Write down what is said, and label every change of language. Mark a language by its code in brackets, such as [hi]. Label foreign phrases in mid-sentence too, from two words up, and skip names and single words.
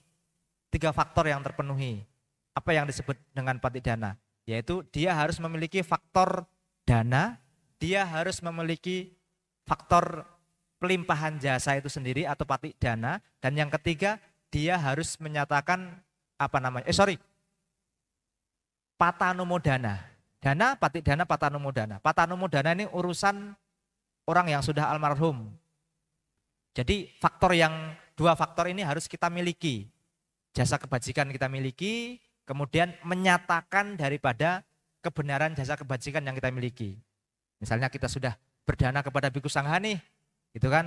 [id] 3 faktor yang terpenuhi. Apa yang disebut dengan patidana? Yaitu dia harus memiliki faktor dana, dia harus memiliki faktor pelimpahan jasa itu sendiri atau patidana, dan yang ketiga dia harus menyatakan patanumodana. Dana, patidana, patanumodana. Patanumodana ini urusan orang yang sudah almarhum. Jadi dua faktor ini harus kita miliki. Jasa kebajikan kita miliki, kemudian menyatakan daripada kebenaran jasa kebajikan yang kita miliki. Misalnya kita sudah berdana kepada Bhikkhu Sangha nih, gitu kan?